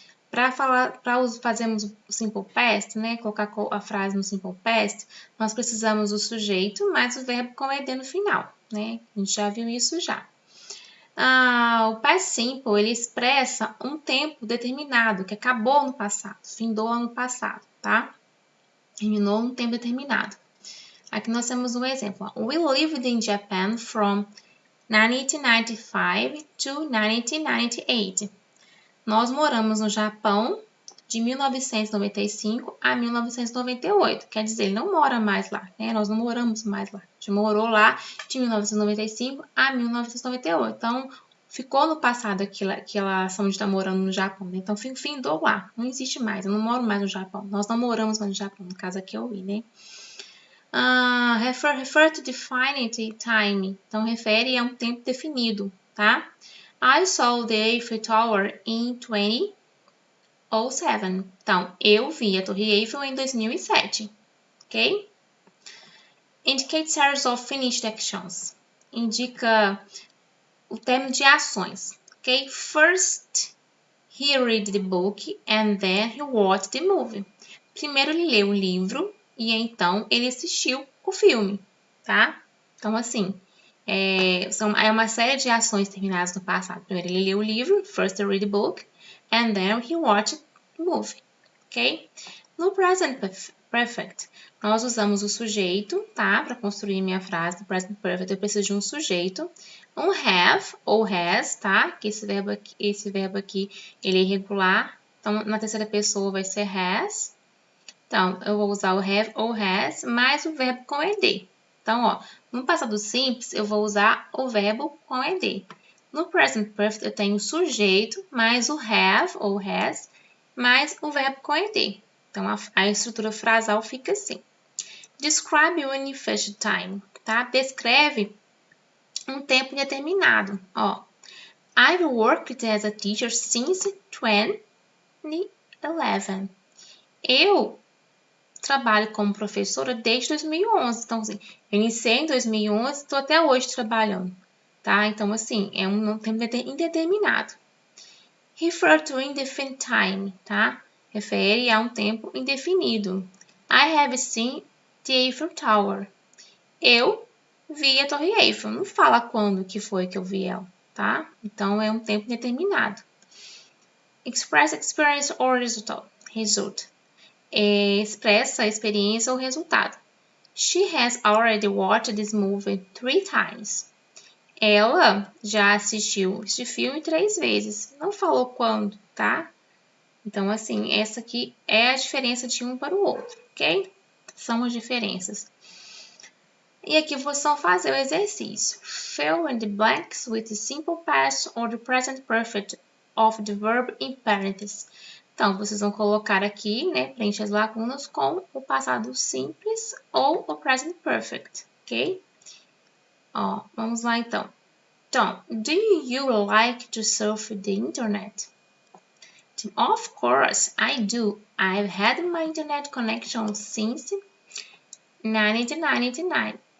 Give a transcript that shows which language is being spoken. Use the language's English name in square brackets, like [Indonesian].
[Portuguese] Para fazermos o Simple Past, né, colocar a frase no Simple Past, nós precisamos do sujeito mais o verbo com ed no final, né? A gente já viu isso já. O Past Simple, ele expressa um tempo determinado, que acabou no passado, findou no passado, tá? Terminou um tempo determinado. Aqui nós temos um exemplo. [English] We lived in Japan from 1995 to 1998. [Portuguese] Nós moramos no Japão de 1995 a 1998. Quer dizer, ele não mora mais lá, né? Nós não moramos mais lá. A gente morou lá de 1995 a 1998. Então, ficou no passado aquela ação de estar morando no Japão, né? Então, findou lá. Não existe mais. Eu não moro mais no Japão. Nós não moramos mais no Japão. No caso aqui eu vi, né? [English] Refer to definite time. [Portuguese] Então, refere a um tempo definido, tá? [English] I saw the Eiffel Tower in 2007. [Portuguese] Então, eu vi a Torre Eiffel em 2007, ok? [English] Indicate series of finished actions. [Portuguese] Indica o termo de ações, ok? [English] First, he read the book and then he watched the movie. [Portuguese] Primeiro ele leu o livro e então ele assistiu o filme, tá? Então, assim, é uma série de ações terminadas no passado. Primeiro ele leu o livro, [English] first he read the book, and then he watched the movie, [Portuguese] ok? No present perfect, nós usamos o sujeito, tá? Para construir minha frase. No present perfect eu preciso de um sujeito, um have ou has, tá? Que esse verbo aqui ele é irregular. Então, na terceira pessoa vai ser has. Então, eu vou usar o have ou has mais o verbo com ed. Então, ó, no passado simples, eu vou usar o verbo com ed. No present perfect, eu tenho o sujeito mais o have ou has mais o verbo com ed. Então, a estrutura frasal fica assim. [English] Describe when you finish time, [Portuguese] tá? Descreve um tempo determinado. [English] Ó, I've worked as a teacher since 2011. [Portuguese] Eu trabalho como professora desde 2011. Então, assim, eu iniciei em 2011 e estou até hoje trabalhando, tá? Então, assim, é um tempo indeterminado. [English] Refer to indefinite time, [Portuguese] tá? Refere a um tempo indefinido. [English] I have seen the Eiffel Tower. [Portuguese] Eu vi a Torre Eiffel. Não fala quando que foi que eu vi ela, tá? Então, é um tempo indeterminado. [English] Express experience or result. [Portuguese] Expressa a experiência ou resultado. [English] She has already watched this movie 3 times. [Portuguese] Ela já assistiu este filme 3 vezes. Não falou quando, tá? Então, assim, essa aqui é a diferença de um para o outro, ok? São as diferenças. E aqui vocês vão fazer o exercício. [English] Fill in the blanks with the simple past or the present perfect of the verb in parentheses. [Portuguese] Então, vocês vão colocar aqui, né, preencher as lacunas com o passado simples ou o present perfect, ok? Ó, vamos lá então. [English] Tom, do you like to surf the internet? Of course, I do. I've had my internet connection since 1999.